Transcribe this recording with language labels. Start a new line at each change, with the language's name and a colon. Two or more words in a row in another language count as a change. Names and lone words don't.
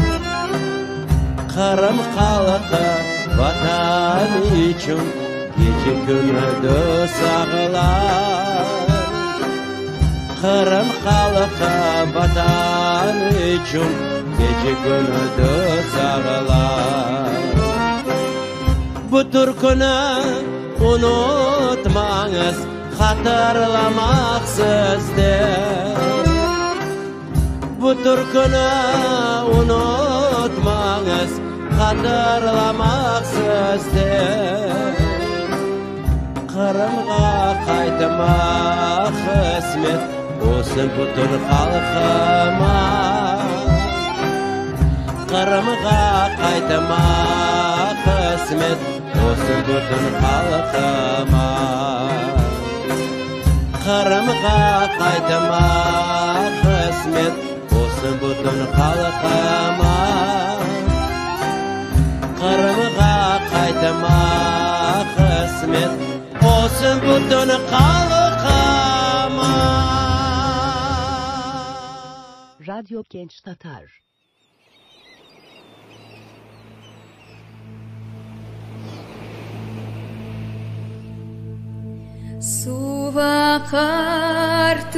Turkish: Kırım halkı vatan için gece gündüz ağlar Kırım halkı vatan için gece gündüz ağlar Bu türkünü unutmanız hatırlamaksızdır Bu türkünü unutmanız hatırlamaksızdır
Crimean Tatar: Qırımğa qaytmaq qismet olsun bütün halkıma. Qırımğa qaytmaq qismet olsun bütün halkıma. Qırımğa qaytmaq qismet olsun bütün halkıma. Qırımğa qaytmaq qismet olsun bütün halkıma. Radyo Genç Tatar. Su akar